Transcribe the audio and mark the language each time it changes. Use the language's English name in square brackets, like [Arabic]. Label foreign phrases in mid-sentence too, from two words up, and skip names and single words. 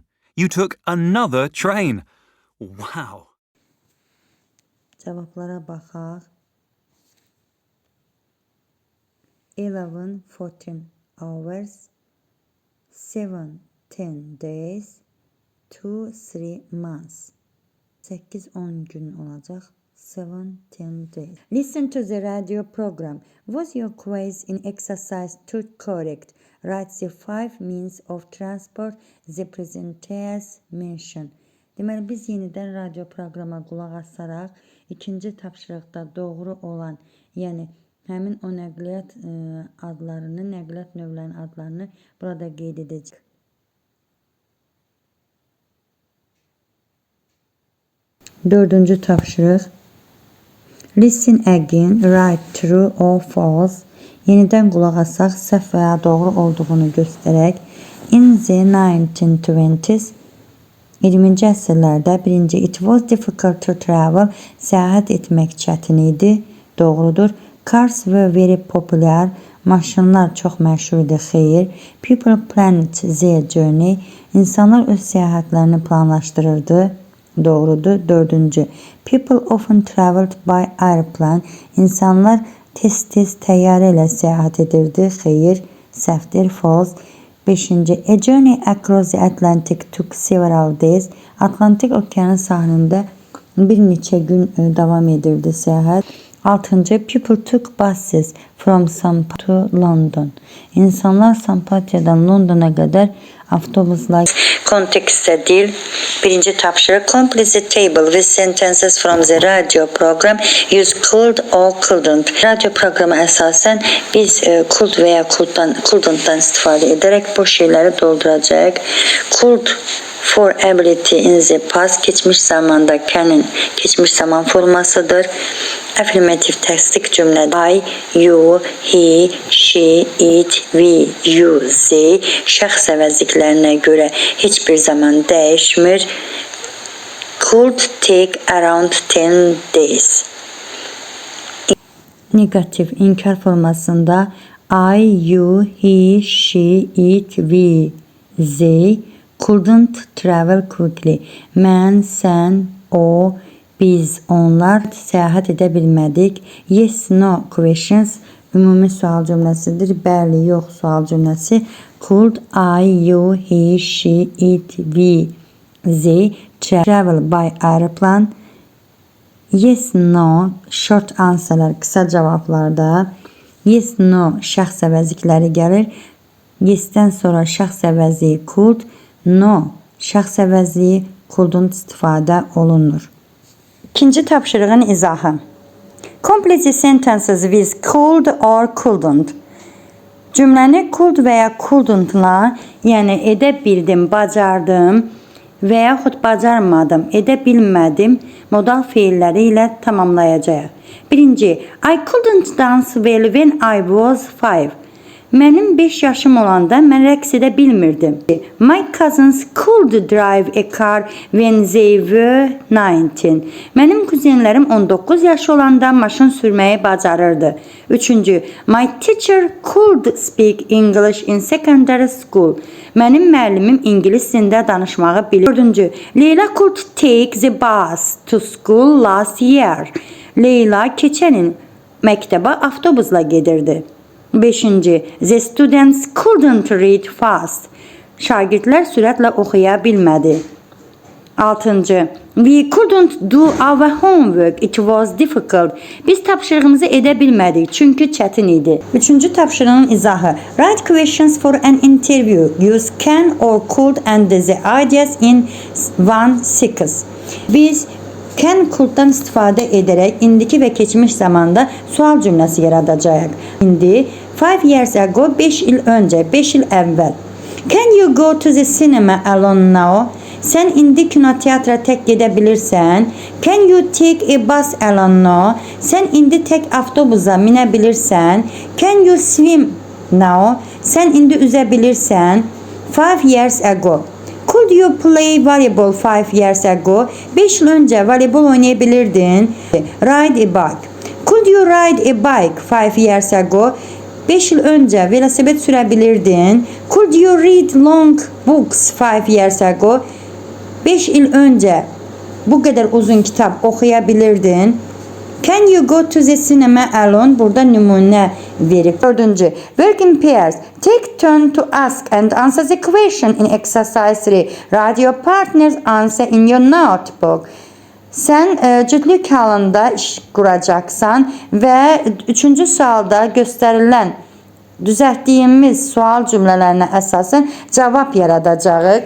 [English] You took another train. Wow. [Azerbaijani] Cevaplara baxaq. [English] 11-14 hours, 7-10 days, 2-3 months. [Azerbaijani] 8-10 gün olacaq. 7-10 days. [English] Listen to the radio program. Was your quiz in exercise 2 correct? Write the 5 means of transport the presenters mention. [Azerbaijani] Deməli, biz yenidən radio proqrama qulaq asaraq ikinci tapşırıqda doğru olan, yəni həmin o nəqliyyat adlarını, nəqliyyat növlərinin adlarını burada qeyd edəcəyik. Dördüncü tapşırıq. [English] Listen again, write true or false. [Azerbaijani] Yenidən qulaq asaq, səhv və ya doğru olduğunu göstərək. [English] In the 1920s, [Azerbaijani] 20-ci əsrlərdə birinci, [English] it was difficult to travel, [Azerbaijani] səyahət etmək çətin idi, doğrudur. [English] Cars were very popular, [Azerbaijani] maşınlar çox məşhur idi, xeyir. [English] People planned their journey, [Azerbaijani] insanlar öz səyahətlərini planlaşdırırdı, doğrudur. Dördüncü, [English] people often traveled by airplane, [Azerbaijani] insanlar tez-tez təyyarə ilə səyahət edirdi, xeyir, səhvdir, false. Beşinci, [English] a journey across the Atlantic took several days, [Azerbaijani] Atlantik okeanın sahilində bir neçə gün davam edirdi səyahət. Altıncı, [English] people took buses from San Paulo to London. [Azerbaijani] İnsanlar Sampatya'dan Londona qədər avtobusla kontekstdə dil. Birinci tapşırıq. [English] Complete the table with sentences from the radio program. Use could or couldn't. [Azerbaijani] Radio programı əsasən biz could və ya couldn'tdan istifadə edərək bu şeyləri dolduracaq. [English] Could for ability in the past, [Azerbaijani] geçmiş zamanda can'ın geçmiş zaman formasıdır. Affirmative təsdiq cümlə. [English] I, you, he, she, it, we, you, they [Azerbaijani] şəxs əvəzliklərinə görə heç bir zaman dəyişmir. [English] Could take around 10 days. [Azerbaijani] Negatif inkar formasında [English] I, you, he, she, it, we, they couldn't travel quickly. [Azerbaijani] Mən, sən, o, biz, onlar səyahət edə bilmədik. [English] Yes, no questions [Azerbaijani] ümumi sual cümləsidir. Bəli, yox sual cümləsi. [English] Could I, you, he, she, it, we, they travel by airplane? Yes, no short [Azerbaijani] answerlər, qısa cavablarda. [English] Yes, no [Azerbaijani] şəxs əvəzlikləri gəlir. Yes-dən sonra şəxs əvəzliyi could, no şəxs əvəzliyi couldn't istifadə olunur. İkinci tapşırığın izahı. [English] Complete the sentences with could or couldn't. [Azerbaijani] Cümləni could və ya couldn't-la, yəni edə bildim, bacardım və yaxud bacarmadım, edə bilmədim modal feilləri ilə tamamlayacağıq. Birinci, [English] I couldn't dance well when I was 5. [Azerbaijani] Mənim 5 yaşım olanda mən rəqs edə bilmirdim. [English] My cousins could drive a car when they were 19. [Azerbaijani] Mənim kuzenlərim 19 yaş olanda maşın sürməyi bacarırdı. Üçüncü, [English] my teacher could speak English in secondary school. [Azerbaijani] Mənim müəllimim ingilis dilində danışmağı bilir. [English] Dördüncü, Leyla could take the bus to school last year. [Azerbaijani] Leyla keçən il məktəbə avtobusla gedirdi. Beşinci, [English] the students couldn't read fast. [Azerbaijani] Şagirdlər sürətlə oxuya bilmədi. Altıncı, [English] we couldn't do our homework. It was difficult. [Azerbaijani] Biz tapşırığımızı edə bilmədik, çünki çətin idi. Üçüncü tapşırığın izahı. [English] Write questions for an interview. Use can or could and the ideas in one sentence. [Azerbaijani] Biz can could'dan istifadə edərək indiki və keçmiş zamanda sual cümləsi yaradacağıq. İndi [English] 5 years ago, [Azerbaijani] 5 il öncə, 5 il əvvəl. [English] Can you go to the cinema alone now? [Azerbaijani] Sən indi kinoteatra tək gedə bilirsən. [English] Can you take a bus alone now? [Azerbaijani] Sən indi tək avtobusa minə bilirsən. [English] Can you swim now? [Azerbaijani] Sən indi üzə bilirsən. [English] 5 years ago. Could you play volleyball 5 years ago? [Azerbaijani] 5 il öncə voleybol oynayabilirdin. [English] Ride a bike. Could you ride a bike 5 years ago? [Azerbaijani] 5 il öncə velosiped sürə bilirdin. [English] Could you read long books 5 years ago? [Azerbaijani] 5 il öncə bu qədər uzun kitab oxuya bilirdin. [English] Can you go to the cinema alone? [Azerbaijani] Burada nümunə verib. Dördüncü, [English] work in pairs. Take turn to ask and answer the question in exercise 3. Write your partner's answer in your notebook. [Azerbaijani] Sən cütlük halında iş quracaqsan və üçüncü sualda göstərilən düzəltdiyimiz sual cümlələrinə əsasən cavab yaradacağıq.